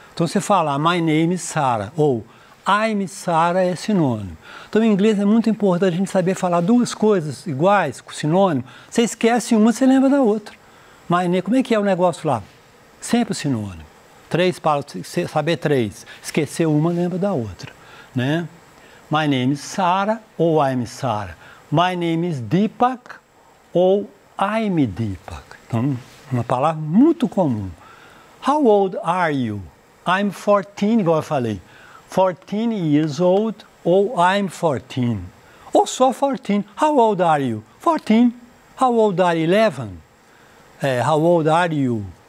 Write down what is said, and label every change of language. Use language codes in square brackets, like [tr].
[pt] Então, você fala [en] my name is Sarah. [pt] Ou [en] I'm Sarah [pt] é sinônimo. Então, em inglês é muito importante a gente saber falar duas coisas iguais, com sinônimo. Você esquece uma, você lembra da outra. [en] My name, [pt] como é que é o negócio lá? Sempre o sinônimo. 3 para saber 3. Esquecer uma, lembra da outra, né? [en] My name is Sarah ou I'm Sarah. My name is Deepak ou I'm Deepak. [pt] Então, uma palavra muito comum. [en] How old are you? I'm 14, [pt] igual eu falei. [en] 14 years old ou I'm 14. [pt] Ou só [en] 14. How old are you? 14. How old are you? 11. How old are you?